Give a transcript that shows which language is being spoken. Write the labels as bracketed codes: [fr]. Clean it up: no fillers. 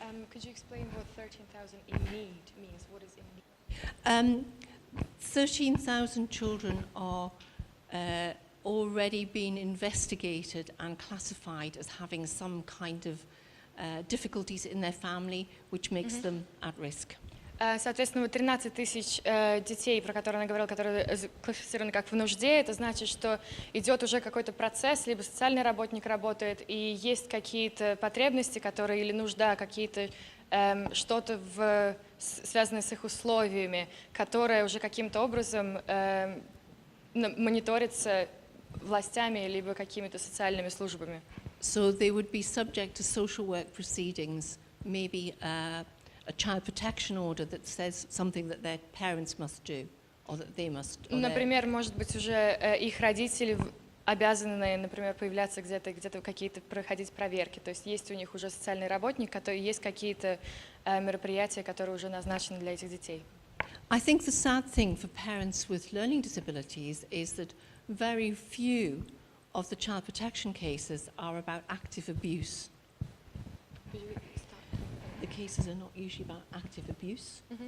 [en] Could you explain what 13,000 in need means? What is in need? 13,000 children are already been investigated and classified as having some kind of difficulties in their family, which makes them at risk. [ru] Соответственно, вот 13 тысяч детей, про которые она говорила, которые классифицированы как в нужде, это значит, что идет уже какой-то процесс, либо социальный работник работает, и есть какие-то потребности, которые или нужда, какие-то что-то связанное с их условиями, которое уже каким-то образом мониторится властями либо какими-то социальными службами. [en] So they would be subject to social work proceedings, maybe a child protection order that says something that their parents must do, or that they must. [ru] Например, может быть, уже их родители обязаны, например, появляться где-то какие-то проходить проверки. То есть есть у них уже социальный работник, есть какие-то мероприятия, которые уже назначены для этих детей. [en] I think the sad thing for parents with learning disabilities is that very few of the child protection cases are about active abuse. The cases are not usually about active abuse.